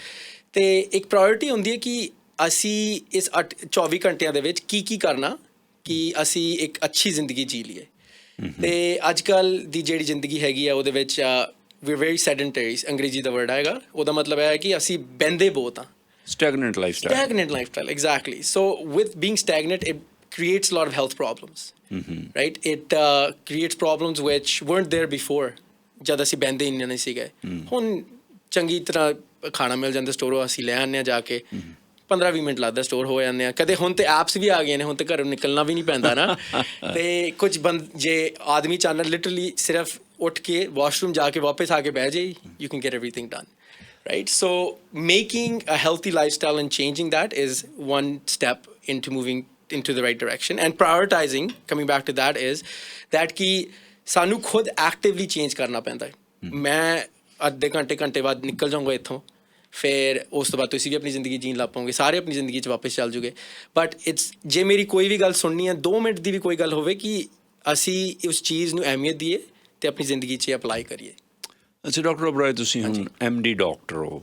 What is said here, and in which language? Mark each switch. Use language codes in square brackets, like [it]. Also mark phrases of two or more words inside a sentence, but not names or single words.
[pa] ਅਤੇ ਇੱਕ ਪ੍ਰਾਇੋਰਟੀ ਹੁੰਦੀ ਹੈ ਕਿ ਅਸੀਂ ਇਸ 24 ਘੰਟਿਆਂ ਦੇ ਵਿੱਚ ਕੀ ਕਰਨਾ ਕਿ ਅਸੀਂ ਇੱਕ ਅੱਛੀ ਜ਼ਿੰਦਗੀ ਜੀ ਲਈਏ। ਅਤੇ ਅੱਜ ਕੱਲ੍ਹ ਦੀ ਜਿਹੜੀ ਜ਼ਿੰਦਗੀ ਹੈਗੀ ਆ ਉਹਦੇ ਵਿੱਚ ਵੀ [en] very sedentary, [pa] ਅੰਗਰੇਜ਼ੀ ਦਾ ਵਰਡ ਆਏਗਾ, ਉਹਦਾ ਮਤਲਬ ਹੈ ਕਿ ਅਸੀਂ ਬਹਿੰਦੇ ਬਹੁਤ ਹਾਂ। [en] Stagnant lifestyle, exactly. So with being stagnant, it creates a lot of health problems, right? It creates problems which weren't there before. [pa] ਜਦ ਅਸੀਂ ਬਹਿੰਦੇ ਹੀ ਨਹੀਂ ਸੀਗੇ, ਹੁਣ ਚੰਗੀ ਤਰ੍ਹਾਂ ਖਾਣਾ ਮਿਲ ਜਾਂਦਾ ਸਟੋਰੋਂ, ਅਸੀਂ ਲੈ ਆਉਂਦੇ ਹਾਂ ਜਾ ਕੇ, 15-20 ਮਿੰਟ ਲੱਗਦਾ ਸਟੋਰ ਹੋ ਜਾਂਦੇ ਆ। ਕਦੇ ਹੁਣ ਤਾਂ ਐਪਸ ਵੀ ਆ ਗਈਆਂ ਨੇ, ਹੁਣ ਤਾਂ ਘਰੋਂ ਨਿਕਲਣਾ ਵੀ ਨਹੀਂ ਪੈਂਦਾ ਨਾ। ਅਤੇ ਕੁਝ ਜੇ ਆਦਮੀ ਚਾਹੁੰਦਾ ਲਿਟਰਲੀ ਸਿਰਫ ਉੱਠ ਕੇ ਵਾਸ਼ਰੂਮ ਜਾ ਕੇ ਵਾਪਸ ਆ ਕੇ ਬਹਿ ਜਾਏ, [en] you can get everything done. Right? So making a healthy lifestyle and changing that is one step into moving into the right direction. And prioritizing, coming back to that, is that [pa] ਕਿ ਸਾਨੂੰ ਖੁਦ [en] actively change [pa] ਕਰਨਾ ਪੈਂਦਾ ਹੈ। मैं ਅੱਧੇ ਘੰਟੇ ਬਾਅਦ ਨਿਕਲ ਜਾਊਂਗਾ ਇੱਥੋਂ, ਫਿਰ ਉਸ ਤੋਂ ਬਾਅਦ ਤੁਸੀਂ ਵੀ ਆਪਣੀ ਜ਼ਿੰਦਗੀ ਜੀਣ ਲੱਗ ਪਾਓਗੇ, ਸਾਰੇ ਆਪਣੀ ਜ਼ਿੰਦਗੀ 'ਚ ਵਾਪਸ ਚੱਲ ਜੂਗੇ। ਬਟ ਜੇ ਮੇਰੀ ਕੋਈ ਵੀ ਗੱਲ ਸੁਣਨੀ ਹੈ, 2 ਮਿੰਟ ਦੀ ਵੀ ਕੋਈ ਗੱਲ ਹੋਵੇ ਕਿ ਅਸੀਂ ਉਸ ਚੀਜ਼ ਨੂੰ ਅਹਿਮੀਅਤ ਦਈਏ ਅਤੇ ਆਪਣੀ ਜ਼ਿੰਦਗੀ 'ਚ ਅਪਲਾਈ ਕਰੀਏ। ਅੱਛਾ ਡਾਕਟਰ ਓਬਰਾਏ, ਤੁਸੀਂ ਹੁਣ MD ਡਾਕਟਰ ਹੋ।